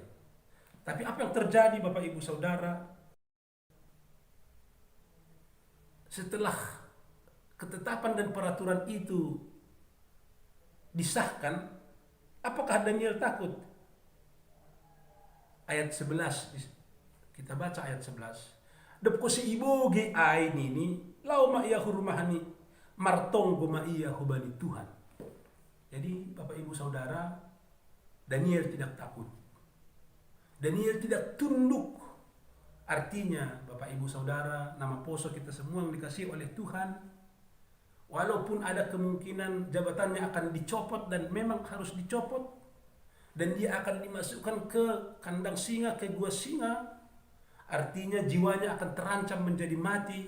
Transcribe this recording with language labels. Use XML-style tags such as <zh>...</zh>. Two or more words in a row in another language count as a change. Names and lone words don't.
<id>Tapi apa yang terjadi Bapak Ibu Saudara? Setelah ketetapan dan peraturan itu disahkan, apakah Daniel takut? Ayat 11, kita baca ayat 11.</id> <bts>Dapko si ibo ge ai nini lau ma iya hurmahani martong goma iya hubani Tuhan.</bts> <id>Jadi Bapak Ibu Saudara, Daniel tidak takut. Daniel tidak tunduk. Artinya Bapak Ibu Saudara, nama poso kita semua yang dikasihi oleh Tuhan, walaupun ada kemungkinan jabatannya akan dicopot dan memang harus dicopot, dan dia akan dimasukkan ke kandang singa, ke gua singa, artinya jiwanya akan terancam menjadi mati.</id>